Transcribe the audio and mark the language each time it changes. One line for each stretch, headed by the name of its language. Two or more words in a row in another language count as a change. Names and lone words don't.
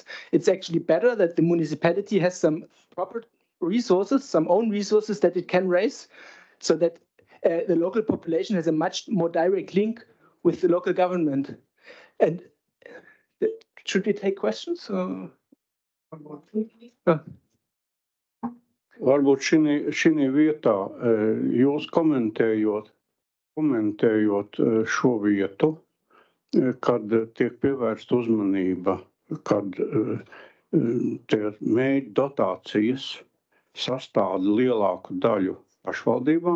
English: It's actually better that the municipality has some proper resources, some own resources that it can raise, so that the local population has a much more direct link with the local government. And should we take questions?
Latvian: Varbūt šī vietā jūs komentējot šo vietu, kad tiek pievērsta uzmanība, kad tie mēģi dotācijas sastāda lielāku daļu pašvaldībām.